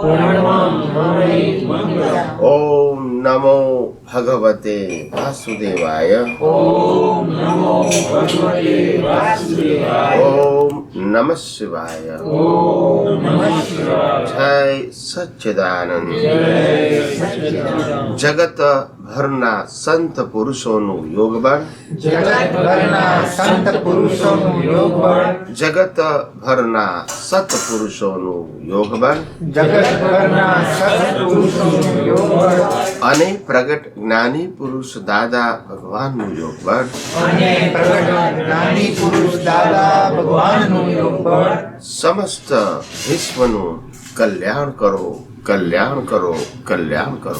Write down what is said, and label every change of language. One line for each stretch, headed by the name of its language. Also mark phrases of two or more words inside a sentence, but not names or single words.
Sanskrit: ओम नमो भगवते वासुदेवाय। ओम नमः शिवाय। जय सच्चिदानंद।
Gujarati: जगत भરના સંત પુરુષોનું યોગબળ, જગત ભરના સત્પુરુષોનું યોગબળ અને પ્રગટ જ્ઞાની પુરુષ દાદા ભગવાનનું યોગબળ સમસ્ત વિશ્વનું કલ્યાણ કરો, કલ્યાણ કરો, કલ્યાણ કરો।